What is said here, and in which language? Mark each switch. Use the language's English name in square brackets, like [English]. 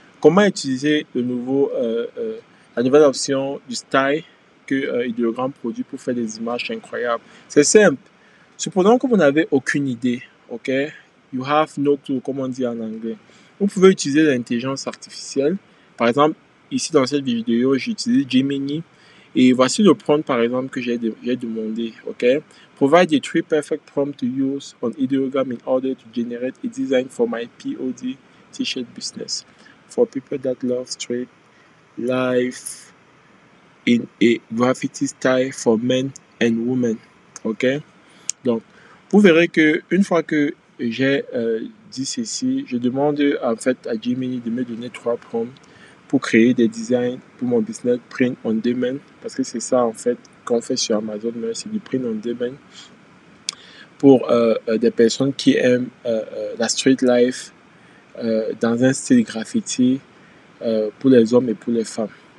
[French] Comment utiliser la nouvelle option du style que Ideogram produit pour faire des images incroyables? C'est simple. Supposons que vous n'avez aucune idée, ok? [English] You have no clue, [French] comme on dit en anglais. Vous pouvez utiliser l'intelligence artificielle. Par exemple, ici dans cette vidéo, j'utilise Gemini. Et voici le prompt, par exemple, que j'ai demandé, ok? [English] Provide a 3 perfect prompts to use on Ideogram in order to generate a design for my POD t-shirt business for people that love straight life in a graffiti style for men and women. [French] Ok? Donc, vous verrez que une fois que j'ai dit ceci, je demande en fait à Gemini de me donner 3 prompts pour créer des designs pour mon business print on demand, parce que c'est ça en fait qu'on fait sur Amazon, c'est du print on demand pour des personnes qui aiment la street life dans un style graffiti pour les hommes et pour les femmes.